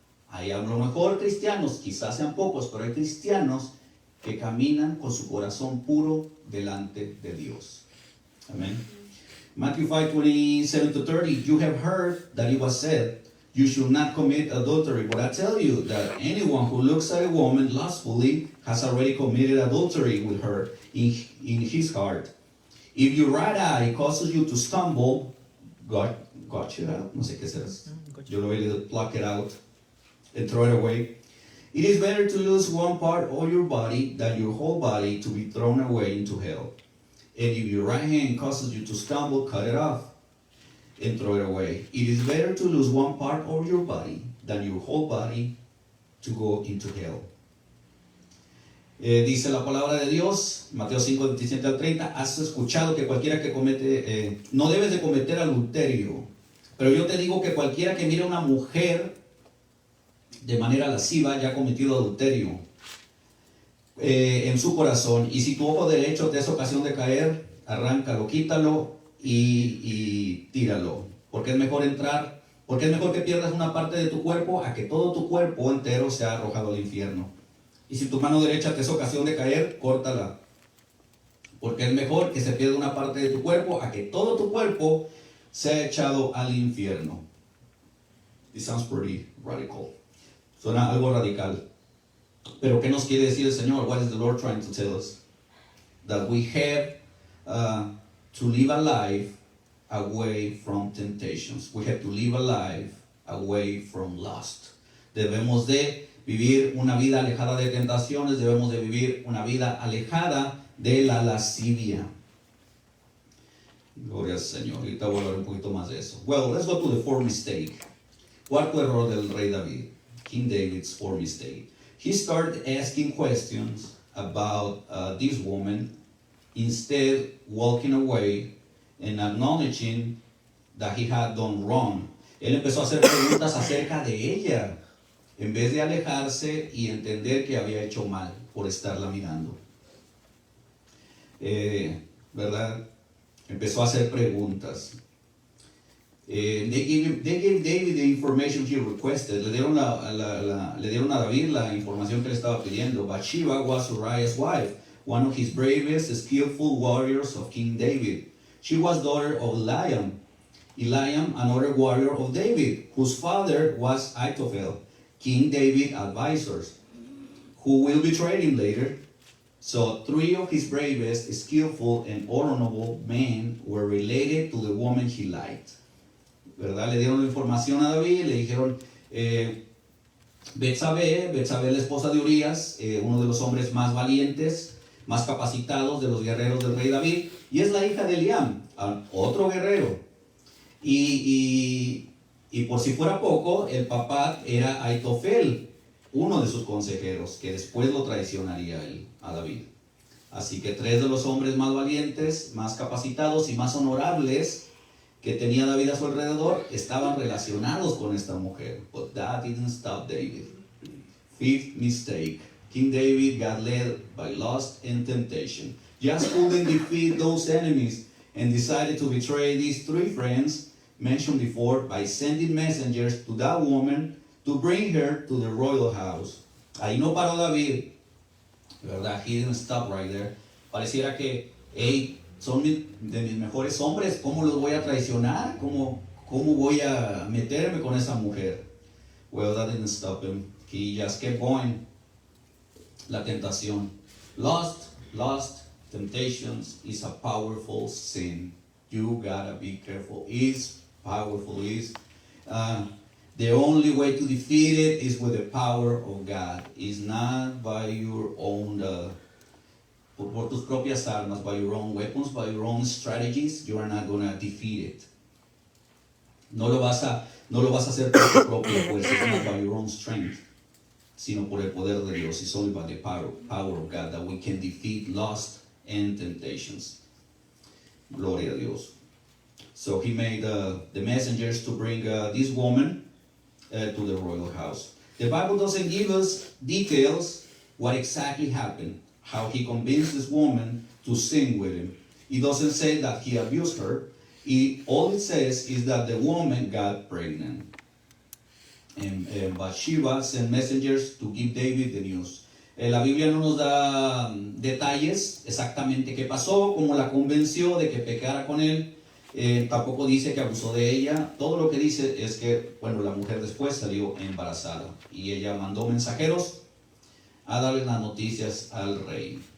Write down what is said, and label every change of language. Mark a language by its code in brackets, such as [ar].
[es] Hay a lo mejor cristianos, quizás sean pocos, pero hay cristianos que caminan con su corazón puro delante de Dios. Amen. [en] Matthew 5, 27 to 30, you have heard that it was said, you should not commit adultery. But I tell you that anyone who looks at a woman lustfully has already committed adultery with her in his heart. If your right eye causes you to stumble, got you out. [es] No sé qué será. Yo lo voy a [en] pluck it out and throw it away. It is better to lose one part of your body than your whole body to be thrown away into hell. And if your right hand causes you to stumble, cut it off and throw it away. It is better to lose one part of your body than your whole body to go into hell. [es] Dice la palabra de Dios, Mateo 5, 27 al 30, has escuchado que cualquiera que comete, no debes de cometer adulterio, pero yo te digo que cualquiera que mire a una mujer de manera lasciva ya ha cometido adulterio en su corazón. Y si tu ojo derecho te es ocasión de caer, arráncalo, quítalo y tíralo. Porque es mejor que pierdas una parte de tu cuerpo a que todo tu cuerpo entero sea arrojado al infierno. Y si tu mano derecha te es ocasión de caer, córtala. Porque es mejor que se pierda una parte de tu cuerpo a que todo tu cuerpo sea echado al infierno. [en] It sounds pretty radical. [es] Suena algo radical. Pero ¿qué nos quiere decir el Señor? [en] What is the Lord trying to tell us? That we have to live a life away from temptations. We have to live a life away from lust. [es] Debemos de vivir una vida alejada de tentaciones. Debemos de vivir una vida alejada de la lascivia. Gloria al Señor. Ahorita voy a hablar un poquito más de eso. [en] Well, let's go to the fourth mistake. [es] Cuarto error del rey David. [en] King David's fourth mistake. He started asking questions about this woman, instead walking away and acknowledging that he had done wrong. [es] Él empezó a hacer preguntas acerca de ella, en vez de alejarse y entender que había hecho mal por estarla mirando. ¿Verdad? Empezó a hacer preguntas. [en] They gave David the information he requested. [es] Le dieron a David la información que le estaba pidiendo. [en] Bathsheba was Uriah's wife, one of his bravest, skillful warriors of King David. She was daughter of Eliam, another warrior of David, whose father was Ahithophel, King David's advisor, who will betray him later. So 3 of his bravest, skillful, and honorable men were related to the woman he liked. [es] ¿Verdad? Le dieron la información a David, le dijeron, Betsabé, la esposa de Urías, uno de los hombres más valientes, más capacitados de los guerreros del rey David, y es la hija de Eliam, otro guerrero. Y por si fuera poco, el papá era Ahitofel, uno de sus consejeros, que después lo traicionaría a David. Así que 3 de los hombres más valientes, más capacitados y más honorables que tenía David a su alrededor estaban relacionados con esta mujer. [en] But that didn't stop David. 5th mistake. King David got led by lust and temptation. Just couldn't defeat those enemies and decided to betray these 3 friends mentioned before by sending messengers to that woman to bring her to the royal house. [es] Ahí no paró David, ¿verdad? [en] He didn't stop right there. [es] Pareciera que, hey, son de mis mejores hombres, ¿cómo los voy a traicionar? ¿Cómo voy a meterme con esa mujer? [en] Well, that didn't stop him. He just kept going. [es] La tentación. [en] Lust, temptations is a powerful sin. You gotta be careful. It's powerful. The only way to defeat it is with the power of God. It's not by your own [es] por tus propias armas, [en] by your own weapons, by your own strategies. You are not going to defeat it. [es] No lo vas a hacer por tu propia fuerza. [en] It's not by your own strength, [es] sino por el poder de Dios. [en] It's only by the power of God that we can defeat lust and temptations. [es] Gloria a Dios. [en] So he made the messengers to bring this woman to the royal house. The Bible doesn't give us details what exactly happened, how he convinced this woman to sing with him. It doesn't say that he abused her. All it says is that the woman got pregnant. And Bathsheba sent messengers to give David the news. [es] La Biblia no nos da detalles exactamente qué pasó, cómo la convenció de que pecara con él. Tampoco dice que abusó de ella. Todo lo que dice es que, bueno, la mujer después salió embarazada y ella mandó mensajeros a darle las noticias al rey.